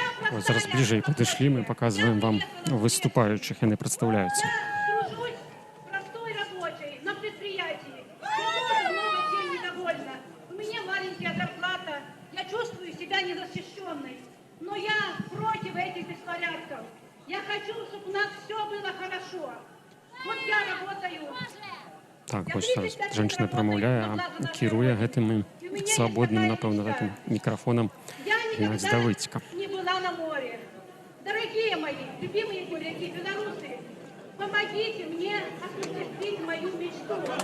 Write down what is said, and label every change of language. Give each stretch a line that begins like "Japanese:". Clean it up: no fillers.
Belarusian: Ось зараз ближэй падышлі, мы паказваем вам выступаючых, яны прадстаўляюцца.
Russian: Я тружусь простой рабочей на предприятии. Я тоже много чем недовольна. У меня маленькая зарплата. Я чувствую себя незащищенной. Но я против этих беспорядков. Я хочу, чтобы у нас все было хорошо. Вот я работаю.
Belarusian: Так, вось зараз жанчына прамаўляе, а кіруе гэтым свабодным, напэўна, гэтым мікрафонам Геннадзь Давыдзька.
Russian: Не была на море. Дорогие мои, любимые земляки, белорусы, помогите мне осуществить мою мечту.